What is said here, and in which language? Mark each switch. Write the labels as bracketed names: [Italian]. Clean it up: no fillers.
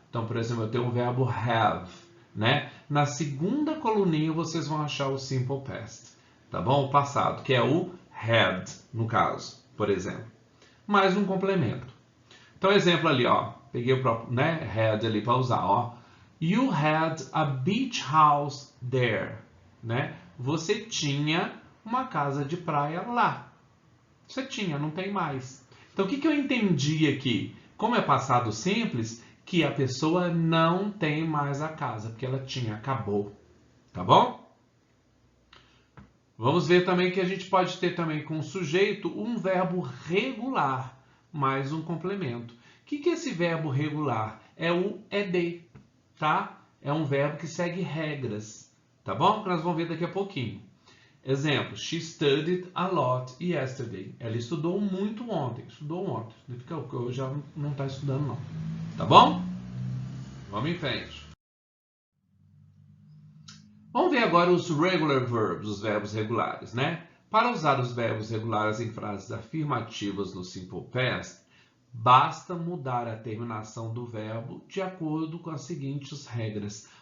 [Portuguese] Então, por exemplo, eu tenho o verbo have, né? Na segunda coluninha vocês vão achar o simple past, tá bom? O passado, que é o had, no caso, por exemplo. Mais um complemento. Então, exemplo ali, ó. Peguei o próprio, né, had ali para usar, ó. [English] You had a beach house there, né? [Portuguese] Você tinha uma casa de praia lá. Você tinha, não tem mais. Então, o que eu entendi aqui? Como é passado simples, que a pessoa não tem mais a casa, porque ela tinha, acabou. Tá bom? Vamos ver também que a gente pode ter também com o sujeito um verbo regular, mais um complemento. O que é esse verbo regular? É o ed, tá? É um verbo que segue regras, tá bom? Que nós vamos ver daqui a pouquinho. [English] Exemplo, she studied a lot yesterday. [Portuguese] Ela estudou muito ontem. Estudou ontem. Significa que hoje já não está estudando, não. Tá bom? Vamos em frente. Vamos ver agora os regular verbs, os verbos regulares, né? Para usar os verbos regulares em frases afirmativas no Simple Past, basta mudar a terminação do verbo de acordo com as seguintes regras.